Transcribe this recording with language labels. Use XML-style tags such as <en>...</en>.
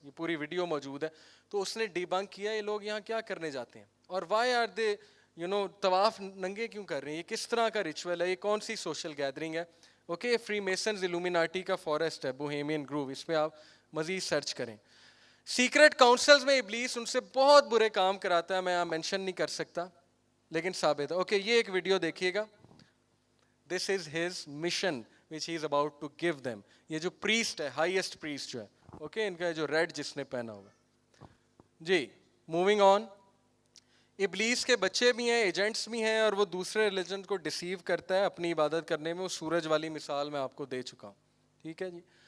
<ur>یہ پوری ویڈیو موجود ہے. تو اس نے ڈیبنک کیا یہ لوگ یہاں کیا کرنے جاتے ہیں, اور وائی آر دے طواف ننگے کیوں کر رہے ہیں, یہ کس طرح کا ریچول ہے, یہ کون سی سوشل گیدرنگ ہے. اوکے, فری میسنز الومیناٹی کا فارسٹ ہے بوہیمین گروو, اس پہ آپ مزید سرچ کریں. سیکرٹ کاؤنسلز میں ابلیس ان سے بہت برے کام کراتا ہے, میں یہاں مینشن نہیں کر سکتا لیکن ثابت ہے. اوکے, یہ ایک ویڈیو دیکھیے گا.</ur> <en>This is his mission which he is about to give them.</en> <ur>یہ جو پریسٹ ہے, ہائیسٹ پریسٹ جو ہے, اوکے, ان کا جو ریڈ جس نے پہنا ہوا جی. Moving on. ابلیس کے بچے بھی ہیں, ایجنٹس بھی ہیں, اور وہ دوسرے ریلیجن کو ڈسیو کرتا ہے اپنی عبادت کرنے میں. وہ سورج والی مثال میں آپ کو دے چکا ہوں, ٹھیک ہے جی.</ur>